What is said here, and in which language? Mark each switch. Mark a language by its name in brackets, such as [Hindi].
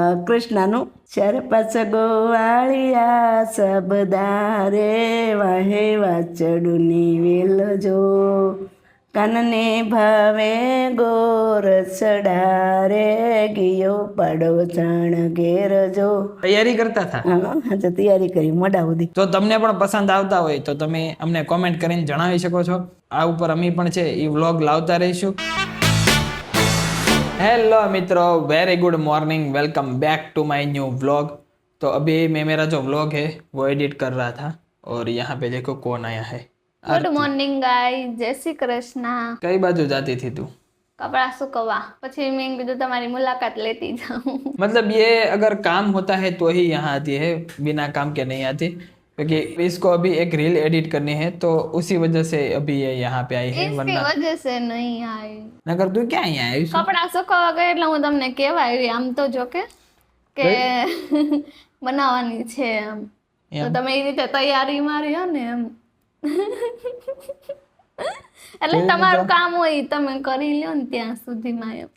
[Gujarati] કૃષ્ણનું ચાર પાંચ ગોવાળિયા સબદા રે વાહે વાચડુની વેલજો કાનને ભાવે ગોર ચડા રે ગયો પાડો ચાણ ઘેરજો. તૈયારી કરતા હતા? હા તો તૈયારી કરી મોડા સુધી. જો તમને પણ પસંદ આવતા હોય તો તમે અમને કોમેન્ટ કરીને જણાવી શકો છો. આ ઉપર અમે પણ છે એ વ્લોગ લાવતા રહીશું. [Hindi] हेलो मित्रों, very good morning, welcome back to my new vlog. तो अभी मैं मेरा जो व्लॉग है वो एडिट कर रहा था और यहाँ पे देखो कौन आया है। [Gujarati] ગુડ મોર્નિંગ ગાઈસ, જય શ્રી કૃષ્ણ। [Hindi] कई बाजू जाती थी तू? [Gujarati] कपड़ा सुकवा, પછી મેં કીધું તમારી મુલાકાત લેતી જાऊं। [Hindi] मतलब ये अगर काम होता है तो ही यहाँ आती है, बिना काम के नहीं आती, क्योंकि इसको अभी एक रील एडिट करनी है तो उसी वजह से अभी ये यहाँ पे आई है, इसकी वरना वजह से नहीं आई। नगर तू क्या यहाँ आई? [Gujarati] કપડા સુકવા ગઈ એટલે હું તમને કહેવા આવી, આમ તો જો કે બનાવવાની છે એમ, તો તમે એ રીતે તૈયારી મારી હો ને એમ, એટલે તમારું કામ હોય ઈ તમે કરી લ્યો ને ત્યાં સુધીમાં